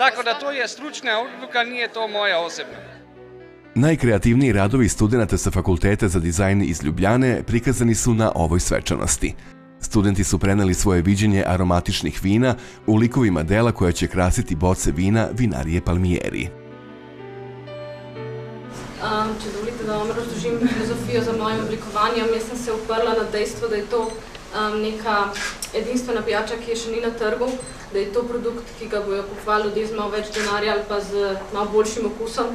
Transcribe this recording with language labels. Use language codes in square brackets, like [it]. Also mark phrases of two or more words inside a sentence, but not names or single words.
[hr] Tako da to je stručna odluka, nije to moja osobna. [sr] Najkreativniji radovi studenta sa Fakulteta za dizajn iz Ljubljane prikazani su na ovoj svečanosti. Studenti su preneli svoje viđenje aromatičnih vina u likovima dela koja će krasiti boce vina vinarije Palmieri. [sl] Če dovolite, da vam razložim filozofijo za mojim oblikovanjem, jaz sem se uprla na dejstvo, da je to neka edinstvena pijača, ki je še ni na trgu, da je to produkt, ki ga bojo kupovali ljudje z malo več denarja ali pa z malo boljšim okusom.